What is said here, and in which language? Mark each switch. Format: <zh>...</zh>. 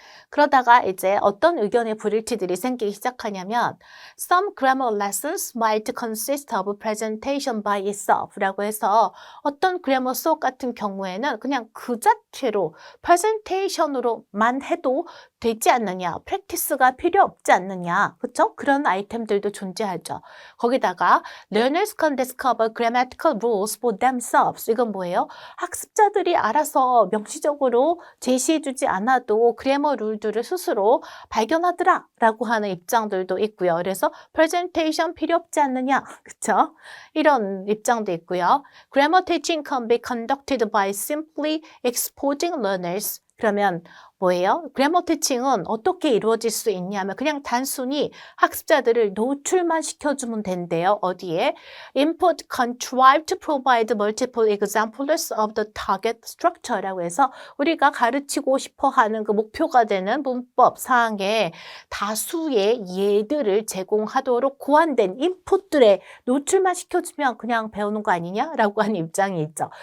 <ko>그러다가 이제 어떤 의견의 불일치들이 생기기 시작하냐면</ko> <en>Some grammar lessons might consist of presentation by itself</en> <ko>라고 해서 어떤 그래머 수업 같은 경우에는 그냥 그 자체로 presentation으로만 해도 되지 않느냐, practice가 필요 없지 않느냐, 그렇죠? 그런 아이템들도 존재하죠. 거기다가</ko> <en>learners can discover grammatical rules for themselves.</en> <ko>이건 뭐예요? 학습자들이 알아서 명시적으로 제시해주지 않아도 그래머 룰들을 스스로 발견하더라 라고 하는 입장들도 있고요. 그래서 presentation 필요 없지 않느냐, 그렇죠? 이런 입장도 있고요.</ko> <en>Grammar teaching can be conducted by simply exposing learners.</en> <ko>그러면 뭐예요? 그래머 티칭은 어떻게 이루어질 수 있냐면 그냥 단순히 학습자들을 노출만 시켜주면 된대요. 어디에?</ko> <en>Input contrive to provide multiple examples of the target structure</en> <ko>라고 해서 우리가 가르치고 싶어하는 그 목표가 되는 문법 사항에 다수의 예들을 제공하도록 고안된 인풋들의 노출만 시켜주면 그냥 배우는 거 아니냐라고 하는 입장이 있죠.</ko>